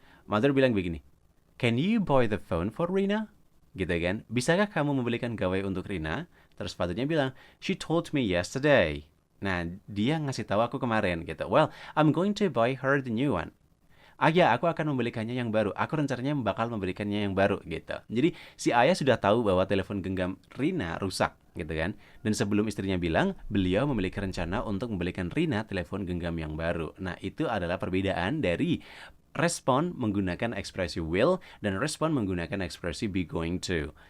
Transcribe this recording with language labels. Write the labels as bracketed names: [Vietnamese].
[English] Mother [Indonesian] bilang begini, [English] can you buy the phone for Rina? [Indonesian] Gitu kan, bisakah kamu membelikan gawai untuk Rina? Terus fathernya bilang, [English] she told me yesterday. [Indonesian] Nah, dia ngasih tahu aku kemarin gitu. [English] Well, I'm going to buy her the new one. [Indonesian] Ya, aku akan membelikannya yang baru. Aku rencananya bakal membelikannya yang baru gitu. Jadi si ayah sudah tahu bahwa telepon genggam Rina rusak gitu kan. Dan sebelum istrinya bilang, beliau memiliki rencana untuk membelikan Rina telepon genggam yang baru. Nah, itu adalah perbedaan dari respon menggunakan ekspresi will dan respon menggunakan ekspresi be going to.